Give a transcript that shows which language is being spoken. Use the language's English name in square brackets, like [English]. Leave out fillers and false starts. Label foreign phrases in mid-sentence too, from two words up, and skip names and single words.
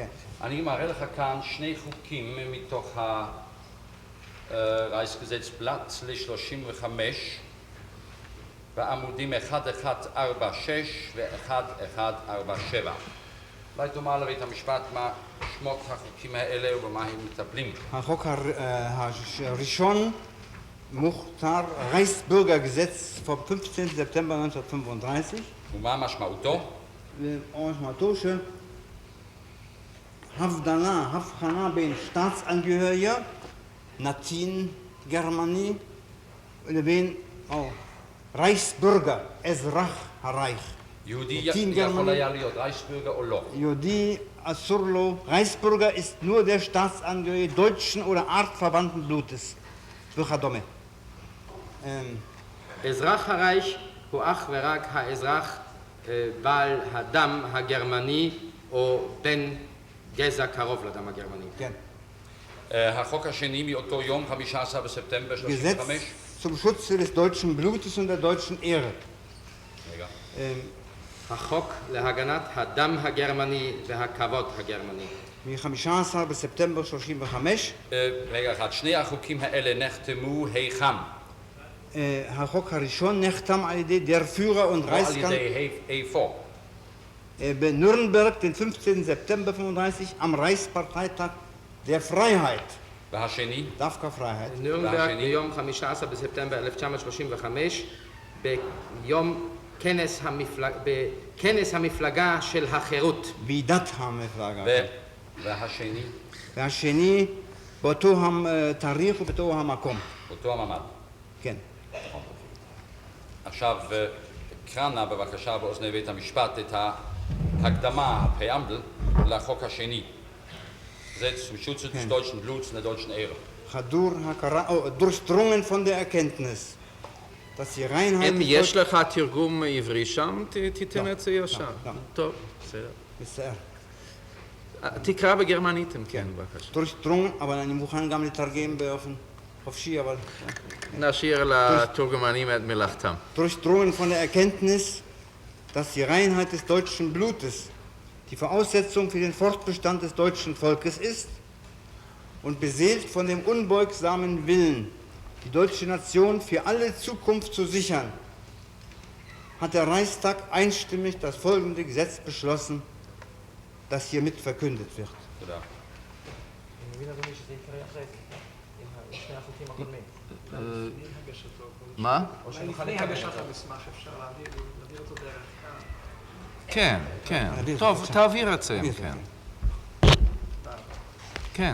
[Hebrew] אני מראה לך כאן שני חוקים מתוך הרייכסגזצבלט ל-35 בעמודים 1146 ו-1147. אולי תאמר לבית המשפט מה שמות החוקים האלה ובמה הם מטפלים. החוק הראשון מוכתר [German] Reichsbürgergesetz vom 15. September 1935. [Hebrew] ומה משמעותו? משמעותו הבחנה בין staatsangehöriger, נתין גרמני, לבין Reichsbürger, אזרח הרייך. יהודי יכול היה להיות רייכסבürger או לא? יהודי אסור לו, [German] Reichsbürger ist nur der Staatsangehörige deutschen oder artverwandten Blutes וכדומה. [Hebrew] אזרח הרייך הוא אך ורק האזרח בעל הדם הגרמני או בן גזע קרוב לדם הגרמני. כן. החוק השני מאותו יום, 15 בספטמבר 35. [German] Gesetz zum Schutze des deutschen Blutes und der deutschen Ehre. [Hebrew] רגע. החוק להגנת הדם הגרמני והכבוד הגרמני. מ-15 בספטמבר 35. רגע אחד, שני החוקים האלה נחתמו היכן? החוק הראשון נחתם על ידי [German] der Führer und [Hebrew] לא על ידי איפה? בנירנברג, [German] den 15. September 35, am Reichsparteitag der Freiheit. [Hebrew] והשני? דווקא Freiheit. נירנברג ביום 15 בספטמבר 1935, ביום בכנס המפלגה של החירות. ועידת המפלגה. והשני? והשני באותו התאריך ובאותו המקום. באותו המעמד. כן. עכשיו, קרא נא בבקשה באוזני בית המשפט את ההקדמה, הפריאמבל, לחוק השני. [German] זה zum Schutze des deutschen Bluts und der deutschen Ehre. [Hebrew] חדור הכרה, [German] durchdrungen von der Erkenntnis. [Hebrew] אם יש לך תרגום עברי שם, תיתן את זה ישר. טוב, בסדר. בסדר. תקרא בגרמנית, כן, בבקשה. durchdrungen, אבל אני מוכן גם לתרגם באופן חופשי, אבל... נשאיר לתורגמנים את מלאכתם. [German] Durchdrungen von der Erkenntnis, dass die Reinheit des deutschen Blutes die Voraussetzung für den Fortbestand des deutschen Volkes ist und beseelt von dem unbeugsamen Willen, die deutsche Nation für alle Zukunft zu sichern, hat der Reichstag einstimmig das folgende Gesetz beschlossen, das hiermit verkündet wird. [Hebrew] מה? כן, כן. טוב, תעביר את זה, כן. כן.